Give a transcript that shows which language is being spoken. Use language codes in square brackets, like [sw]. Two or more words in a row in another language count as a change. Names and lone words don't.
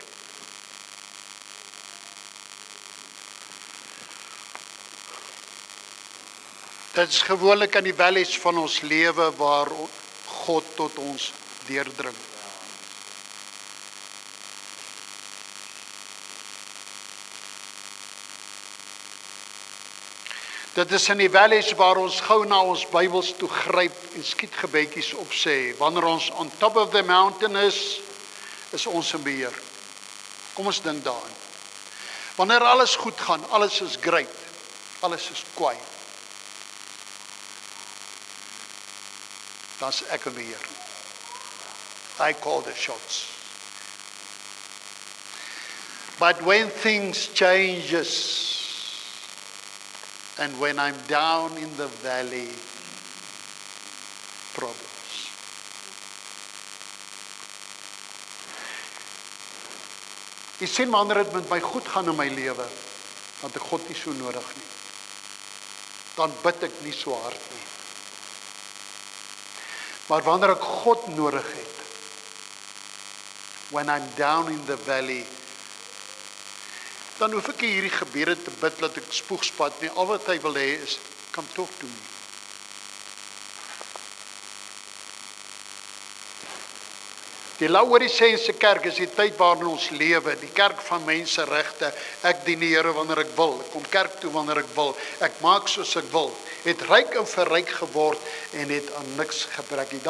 [af] Dit is gewoonlik in die valleys van ons lewe waar God tot ons deurdring. Dit is in die valleys waar ons gou na ons Bybels toe gryp en skietgebedjies opsê. Wanneer ons [en] on top of the mountain [af] is ons in beheer. Kom ons dink daaraan. Wanneer alles goed gaan, alles is great, alles is kwaai, dan is ek in beheer. [en] I call the shots. But when things changes, and when I'm down in the valley, problems. [af] Jy sien, wanneer dit met my goed gaan in my lewe, dan het ek God nie so nodig nie. Dan bid ek nie so hard nie. Maar wanneer ek God nodig het, [en] when I'm down in the valley, [af] dan hoef ek nie hierdie gebede te bid dat ek spoegspat nie. Al wat hy wil hê is, [en] come talk to me. [af] Die Laodiceense kerk is die tyd waarin ons lewe, die kerk van menseregte. Ek dien die Here wanneer ek wil, ek kom kerk toe wanneer ek wil, ek maak soos ek wil, het ryk en verryk geword en het aan niks gebrek nie.